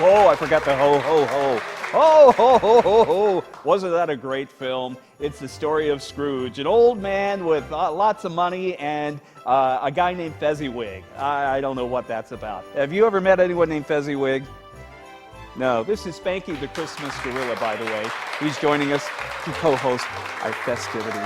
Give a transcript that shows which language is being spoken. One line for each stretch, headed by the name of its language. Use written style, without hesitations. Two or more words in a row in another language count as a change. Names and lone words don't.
English: I forgot the ho, ho, ho. Oh, ho, ho, ho, ho. Wasn't that a great film? It's the story of Scrooge, an old man with lots of money and a guy named Fezziwig. I don't know what that's about. Have you ever met anyone named Fezziwig? No, this is Spanky the Christmas Gorilla, by the way. He's joining us to co-host our festivities.